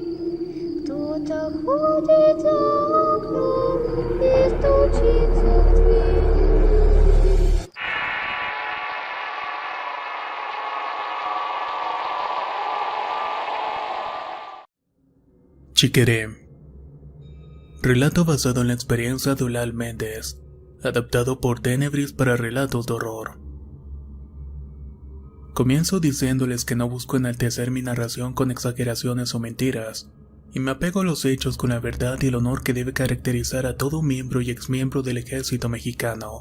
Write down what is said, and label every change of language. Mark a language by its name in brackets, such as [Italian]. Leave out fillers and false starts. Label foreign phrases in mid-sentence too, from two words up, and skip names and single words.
[Russian] Кто-то ходит за окном и стучится в дверь. [Spanish] Chiqueré. Relato basado en la experiencia de Eulal Méndez, adaptado por Tenebris para relatos de horror. Comienzo diciéndoles que no busco enaltecer mi narración con exageraciones o mentiras, y me apego a los hechos con la verdad y el honor que debe caracterizar a todo miembro y exmiembro del ejército mexicano.